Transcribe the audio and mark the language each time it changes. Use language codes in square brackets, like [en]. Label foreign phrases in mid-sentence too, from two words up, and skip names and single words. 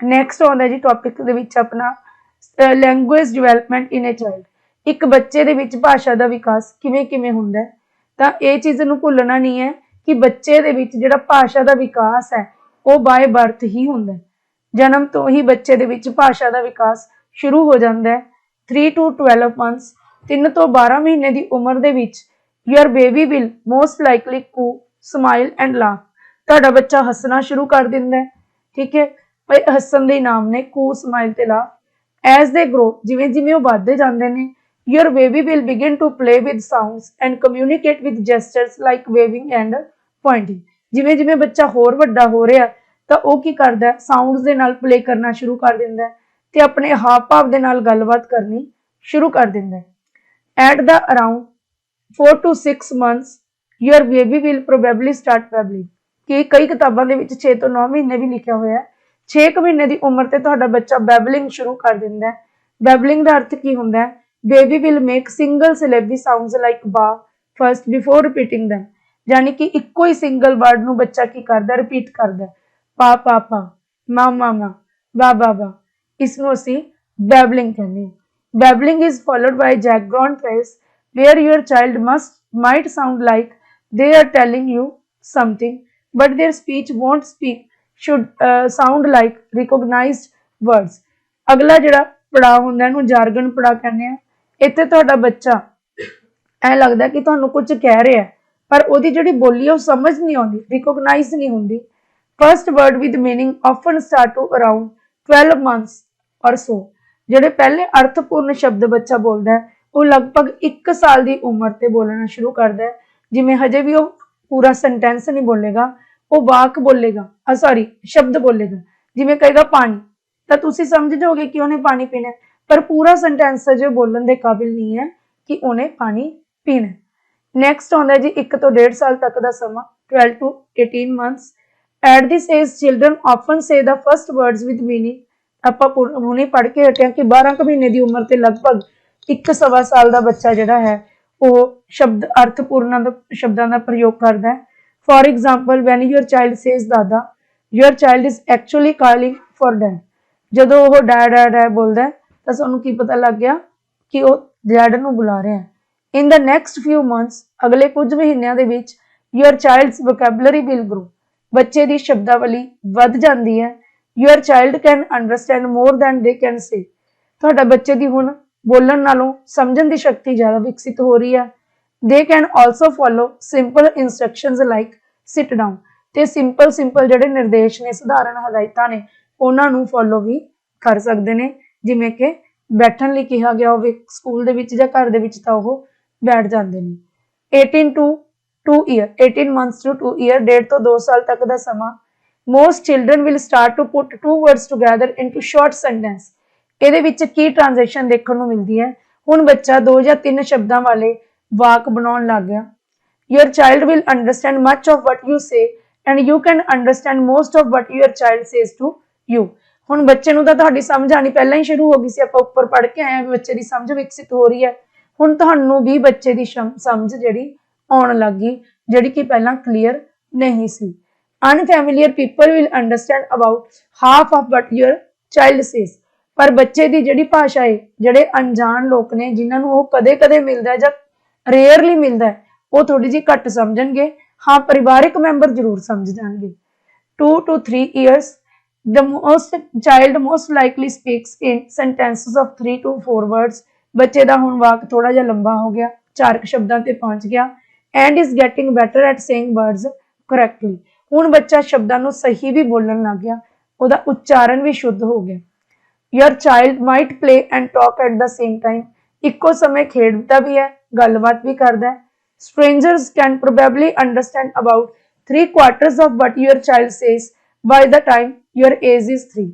[pa] ਨੈਕਸਟ ਆਉਂਦਾ ਜੀ ਟੌਪਿਕ ਦੇ ਵਿੱਚ ਆਪਣਾ [en] language development in a child. [pa] ਇੱਕ ਬੱਚੇ ਦੇ ਵਿੱਚ ਭਾਸ਼ਾ ਦਾ ਵਿਕਾਸ ਕਿਵੇਂ ਕਿਵੇਂ ਹੁੰਦਾ ਹੈ। ਤਾਂ ਇਹ ਚੀਜ਼ ਨੂੰ ਭੁੱਲਣਾ ਨਹੀਂ ਹੈ ਕਿ ਬੱਚੇ ਦੇ ਵਿੱਚ ਜਿਹੜਾ ਭਾਸ਼ਾ ਦਾ ਵਿਕਾਸ ਹੈ ਉਹ [en] by birth [pa] ਹੀ ਹੁੰਦਾ ਹੈ। ਜਨਮ ਤੋਂ ਹੀ ਬੱਚੇ ਦੇ ਵਿੱਚ ਭਾਸ਼ਾ ਦਾ ਵਿਕਾਸ ਸ਼ੁਰੂ ਹੋ ਜਾਂਦਾ ਹੈ। [en] 3 to 12 months [pa] 3 ਤੋਂ 12 ਮਹੀਨੇ ਦੀ ਉਮਰ ਦੇ ਵਿੱਚ [en] your baby will most likely coo, smile and laugh। [pa] ਤੁਹਾਡਾ ਬੱਚਾ ਹੱਸਣਾ ਸ਼ੁਰੂ ਕਰ ਦਿੰਦਾ ਹੈ, ਠੀਕ ਹੈ। ਹੱਸਣ ਦੇ ਨਾਮ ਨੇ ਕੂ, ਸਮਾਈਲ ਤੇ ਲਾਫ। [en] as they grow, [pa] ਜਿਵੇਂ ਜਿਵੇਂ ਉਹ ਵੱਧਦੇ ਜਾਂਦੇ ਨੇ, [en] your baby will begin to play with sounds and communicate with gestures like waving and pointing। [pa] ਜਿਵੇਂ ਜਿਵੇਂ ਬੱਚਾ ਹੋਰ ਵੱਡਾ ਹੋ ਰਿਹਾ ਤਾਂ ਉਹ ਕੀ ਕਰਦਾ, ਸਾਊਂਡਸ ਦੇ ਨਾਲ ਪਲੇ ਕਰਨਾ ਸ਼ੁਰੂ ਕਰ ਦਿੰਦਾ ਹੈ ਤੇ ਆਪਣੇ ਹਾਵ ਭਾਵ ਦੇ ਨਾਲ ਗੱਲਬਾਤ ਕਰਨੀ ਸ਼ੁਰੂ ਕਰ ਦਿੰਦਾ ਹੈ। [en] At the around 4 to 6 months your baby will probably start babbling। [pa] ਕਿ ਕਈ ਕਿਤਾਬਾਂ ਦੇ ਵਿੱਚ 6 ਤੋਂ 9 ਮਹੀਨੇ ਵੀ ਲਿਖਿਆ ਹੋਇਆ ਹੈ। 6 ਮਹੀਨੇ ਦੀ ਉਮਰ ਤੇ ਤੁਹਾਡਾ ਬੱਚਾ ਬੈਬਲਿੰਗ ਸ਼ੁਰੂ ਕਰ ਦਿੰਦਾ ਹੈ। ਬੈਬਲਿੰਗ ਦਾ ਅਰਥ ਕੀ ਹੁੰਦਾ ਹੈ? [en] baby will make single syllable sounds like ba first before repeating them। [pa] ਯਾਨੀ ਕਿ ਇੱਕੋ ਹੀ [en] single word [pa] ਨੂੰ ਬੱਚਾ ਕੀ ਕਰਦਾ, ਰਿਪੀਟ ਕਰਦਾ। ਪਾ ਪਾ ਪਾ, ਮਾ ਮਾ ਮਾ, ਬਾ ਬਾ ਬਾ। ਇਸ ਨੂੰ ਅਸੀਂ ਬੈਬਲਿੰਗ ਕਹਿੰਦੇ ਹਾਂ। [en] Babbling is followed by a jackground phase where your child might sound like they are telling you something, but their speech won't should sound like recognized words। [pa] ਅਗਲਾ ਜਿਹੜਾ ਪੜਾਅ ਹੁੰਦਾ ਇਹਨੂੰ ਜਾਰਗਨ ਪੜਾਅ ਕਹਿੰਦੇ ਆ। ਇੱਥੇ ਤੁਹਾਡਾ ਬੱਚਾ ਐ ਲੱਗਦਾ ਕਿ ਤੁਹਾਨੂੰ ਕੁਝ ਕਹਿ ਰਿਹਾ ਪਰ ਉਹਦੀ ਜਿਹੜੀ ਬੋਲੀ ਉਹ ਸਮਝ ਨਹੀਂ ਆਉਂਦੀ, ਰਿਕੋਗਨਾਈਜ਼ ਨਹੀਂ ਹੁੰਦੀ। [en] first word with meaning often start to around 12 months or so। [pa] ਜਿਹੜੇ ਪਹਿਲੇ ਅਰਥਪੂਰਨ ਸ਼ਬਦ ਬੱਚਾ ਬੋਲਦਾ ਹੈ ਉਹ ਲਗਭਗ 1 ਸਾਲ ਦੀ ਉਮਰ ਤੇ ਬੋਲਣਾ ਸ਼ੁਰੂ ਕਰਦਾ ਹੈ। ਜਿਵੇਂ ਹਜੇ ਵੀ ਉਹ ਪੂਰਾ ਸੈਂਟੈਂਸ ਨਹੀਂ ਬੋਲੇਗਾ, ਉਹ ਵਾਕ ਬੋਲੇਗਾ, ਸ਼ਬਦ ਬੋਲੇਗਾ। ਜਿਵੇਂ ਕਹੇਗਾ ਪਾਣੀ ਤਾਂ ਤੁਸੀਂ ਸਮਝ ਜਾਓਗੇ ਕਿ ਉਹਨੇ ਪਾਣੀ ਪੀਣਾ, ਪਰ ਪੂਰਾ ਸੈਂਟੈਂਸ ਹਜੇ ਬੋਲਣ ਦੇ ਕਾਬਿਲ ਨਹੀਂ ਹੈ ਕਿ ਉਹਨੇ ਪਾਣੀ ਪੀਣਾ। ਨੈਕਸਟ ਆਉਂਦਾ ਜੀ 1 ਤੋਂ 1.5 ਸਾਲ ਤੱਕ ਦਾ ਸਮਾਂ, [en] 12 to 18 months। At this age children often say the first words with meaning। [pa] ਆਪਾਂ ਹੁਣੇ ਪੜ੍ਹ ਕੇ ਹਟਿਆ ਕਿ 12 ਮਹੀਨੇ ਦੀ ਉਮਰ ਤੇ ਲਗਭਗ 1.25 ਸਾਲ ਦਾ ਬੱਚਾ ਜਿਹੜਾ ਹੈ ਉਹ ਸ਼ਬਦ ਅਰਥਪੂਰਨ ਸ਼ਬਦਾਂ ਦਾ ਪ੍ਰਯੋਗ ਕਰਦਾ ਹੈ। [en] for example when your child says ਦਾਦਾ, your child is actually calling for dad। [pa] ਜਦੋਂ ਉਹ ਡੈਡ ਡੈਡ ਬੋਲਦਾ ਹੈ ਤਾਂ ਸਾਨੂੰ ਕੀ ਪਤਾ ਲੱਗ ਗਿਆ ਕਿ ਉਹ ਡੈਡ ਨੂੰ ਬੁਲਾ ਰਿਹਾ ਹੈ। [en] in the next few months [pa] ਅਗਲੇ ਕੁਝ ਮਹੀਨਿਆਂ ਦੇ ਵਿੱਚ [en] your child's vocabulary will grow। [pa] ਬੱਚੇ ਦੀ ਸ਼ਬਦਾਵਲੀ ਵੱਧ ਜਾਂਦੀ ਹੈ। [en] your child can understand more than they can say। [pa] ਤੁਹਾਡਾ ਬੱਚੇ ਦੀ ਹੁਣ ਬੋਲਣ ਨਾਲੋਂ ਸਮਝਣ ਦੀ ਸ਼ਕਤੀ ਜ਼ਿਆਦਾ ਵਿਕਸਿਤ ਹੋ ਰਹੀ ਹੈ। [en] they can also follow simple instructions like sit down। [pa] ਤੇ ਸਿੰਪਲ ਜਿਹੜੇ ਨਿਰਦੇਸ਼ ਨੇ, ਸਧਾਰਨ ਹਦਾਇਤਾਂ ਨੇ, ਉਹਨਾਂ ਨੂੰ ਫੋਲੋ ਵੀ ਕਰ ਸਕਦੇ ਨੇ। ਜਿਵੇਂ ਕਿ ਬੈਠਣ ਲਈ ਕਿਹਾ ਗਿਆ ਹੋਵੇ ਸਕੂਲ ਦੇ ਵਿੱਚ ਜਾਂ ਘਰ ਦੇ ਵਿੱਚ ਤਾਂ ਉਹ ਬੈਠ ਜਾਂਦੇ ਨੇ। [en] 18 to 2 year 18 months to 2 year [pa] 1.5 ਤੋਂ 2 ਸਾਲ ਤੱਕ ਦਾ ਸਮਾਂ। [en] most children will start to put two words together into short sentence। [pa] ਇਹਦੇ ਵਿੱਚ ਕੀ ਟ੍ਰਾਂਜੈਕਸ਼ਨ ਦੇਖਣ ਨੂੰ ਮਿਲਦੀ ਹੈ, ਹੁਣ ਬੱਚਾ 2 ਜਾਂ 3 ਸ਼ਬਦਾਂ ਵਾਲੇ ਵਾਕ ਬਣਾਉਣ ਲੱਗ ਗਿਆ। [en] your child will understand much of what you say and you can understand most of what your child says to you। [pa] ਹੁਣ ਬੱਚੇ ਨੂੰ ਤਾਂ ਤੁਹਾਡੀ ਸਮਝ ਆਣੀ ਪਹਿਲਾਂ ਹੀ ਸ਼ੁਰੂ ਹੋ ਗਈ ਸੀ, ਆਪਾਂ ਉੱਪਰ ਪੜ੍ਹ ਕੇ ਆਏ ਹਾਂ ਬੱਚੇ ਦੀ ਸਮਝ ਵਿਕਸਿਤ ਹੋ ਰਹੀ ਹੈ। ਹੁਣ ਤੁਹਾਨੂੰ ਵੀ ਬੱਚੇ ਦੀ ਸਮਝ ਜਿਹੜੀ ਆਉਣ ਲੱਗ ਗਈ, ਜਿਹੜੀ ਕਿ ਪਹਿਲਾਂ ਕਲੀਅਰ ਨਹੀਂ ਸੀ। [en] Unfamiliar people will understand about half of what your child says। [pa] ਪਰ ਬੱਚੇ ਦੀ ਜਿਹੜੀ ਭਾਸ਼ਾ ਹੈ, ਜਿਹੜੇ ਅਣਜਾਣ ਲੋਕ ਨੇ ਜਿਨ੍ਹਾਂ ਨੂੰ ਉਹ ਕਦੇ-ਕਦੇ ਮਿਲਦਾ ਜਾਂ ਰੇਅਰਲੀ ਮਿਲਦਾ ਉਹ ਥੋੜੀ ਜਿਹੀ ਘੱਟ ਸਮਝਣਗੇ। ਹਾਂ, ਪਰਿਵਾਰਿਕ ਮੈਂਬਰ ਜ਼ਰੂਰ ਸਮਝ ਜਾਣਗੇ। [en] 2 to 3 years the child most likely speaks in sentences of 3 to 4 words। [pa] ਬੱਚੇ ਦਾ ਹੁਣ ਵਾਕ ਥੋੜਾ ਜਿਹਾ ਲੰਬਾ ਹੋ ਗਿਆ, 4 ਸ਼ਬਦਾਂ ਤੇ ਪਹੁੰਚ ਗਿਆ। [en] and is getting better at saying words correctly। [pa] ਹੁਣ ਬੱਚਾ ਸ਼ਬਦਾਂ ਨੂੰ ਸਹੀ ਵੀ ਬੋਲਣ ਲੱਗ ਗਿਆ, ਉਹਦਾ ਉਚਾਰਨ ਵੀ ਸ਼ੁੱਧ ਹੋ ਗਿਆ। [en] your child might play and talk at the same time। [pa] ਇੱਕੋ ਸਮੇਂ ਖੇਡਦਾ ਵੀ ਹੈ, ਗੱਲਬਾਤ ਵੀ ਕਰਦਾ ਹੈ। [en] strangers can probably understand about 3/4 of what your child says by the time your age is 3।